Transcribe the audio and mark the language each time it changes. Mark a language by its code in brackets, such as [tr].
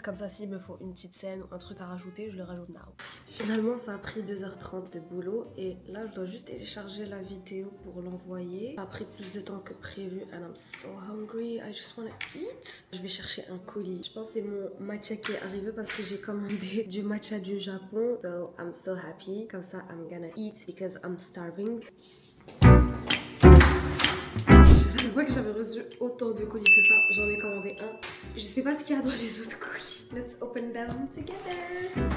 [fr] Comme ça s'il me faut une petite scène ou un truc à rajouter, je le rajoute now. Finalement ça a pris 2h30 de boulot et là je dois juste télécharger la vidéo pour l'envoyer. Ça a pris plus de temps que prévu [en] and I'm so hungry, I just wanna eat. [fr] Je vais chercher un colis. Je pense que c'est mon matcha qui est arrivé parce que j'ai commandé du matcha du Japon. [en] So I'm so happy. [fr] Comme ça [en] I'm gonna eat because I'm starving. [fr] Je savais pas que j'avais reçu autant de colis que ça. J'en ai commandé un. Je sais pas ce qu'il y a dans les autres colis. [en] Let's open them together.